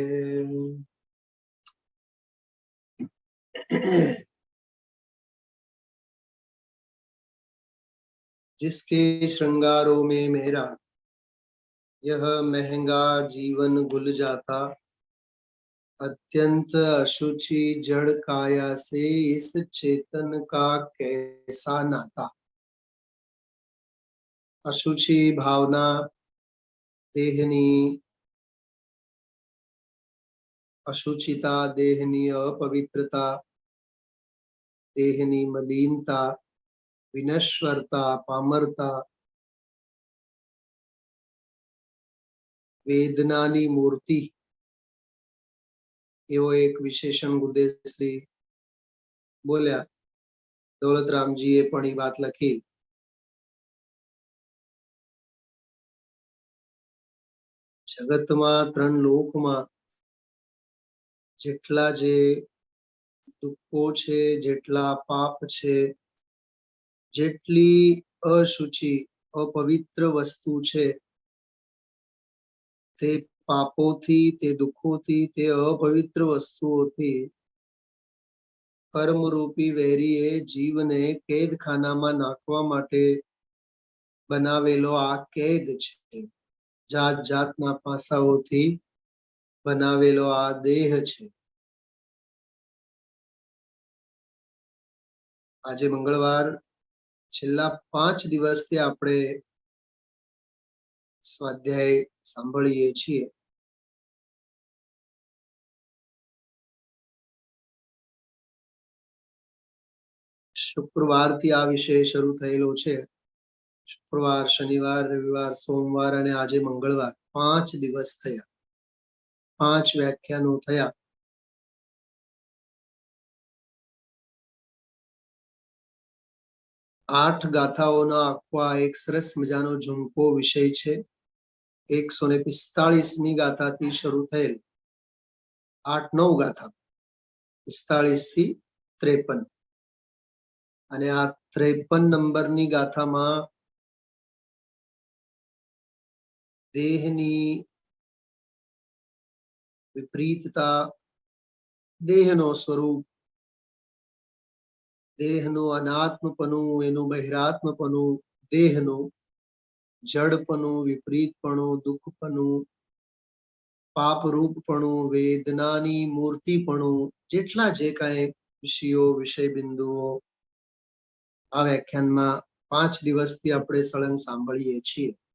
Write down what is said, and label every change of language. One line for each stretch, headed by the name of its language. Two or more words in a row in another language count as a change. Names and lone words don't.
Hindi: जिसके श्रृंगारों में मेरा यह महंगा जीवन गुल जाता, अत्यंत अशुचि जड़ काया से इस चेतन का कैसा नाता।
Gujarati: અશુચિ ભાવના, દેહની અશુચિતા, દેહની અપવિત્રતા, દેહની મલિનતા, વિનશ્વરતા, પામરતા, વેદનાની મૂર્તિ, એવો એક વિશેષણ ગુરુદેવ શ્રી બોલ્યા। દૌલતરામજીએ પણ ઈ બાત લખી। જગતમાં ત્રણ લોકમાં જેટલા જે દુખો છે, જેટલા પાપ છે, જેટલી અશુચિ અપવિત્ર વસ્તુ છે, તે પાપોથી, તે દુખોથી, તે અપવિત્ર વસ્તુઓથી કર્મરૂપી વેરીએ જીવને કેદખાનામાં નાખવા માટે બનાવેલો આ કેદ છે। જાત જાતના પાસાઓથી બનાવેલો આ દેહ છે। આજે મંગળવાર છેલ્લા 5 દિવસથી આપણે સ્વાધ્યાય સાંભળીએ છીએ। શુક્રવાર થી આ વિષય શરૂ થયેલો છે। શુક્રવાર, શનિવાર, રવિવાર, સોમવાર અને આજે મંગળવાર 5 દિવસ થયા। 5 વ્યાખ્યાનો થયા। આઠ ગાથાઓનો આખો આ એક સરસ મજાનો ઝુમખો વિષય છે। 145મી ગાથાથી શરૂ થયેલ 8-9 ગાથા 45 થી 53 અને આ 53 નંબરની ગાથામાં દેહની વિપરીતતા, દેહનો સ્વરૂપ, દેહનું અનાત્મપણું, એનું બહિરાત્મપણું, દેહનું જડપણું, વિપરીતપણું, દુઃખપણું, પાપરૂપપણું, વેદનાની મૂર્તિપણું, જેટલા જે કાંઈ વિષયો, વિષય બિંદુઓ આ વ્યાખ્યાનમાં 5 દિવસથી આપણે સળંગ સાંભળીએ છીએ।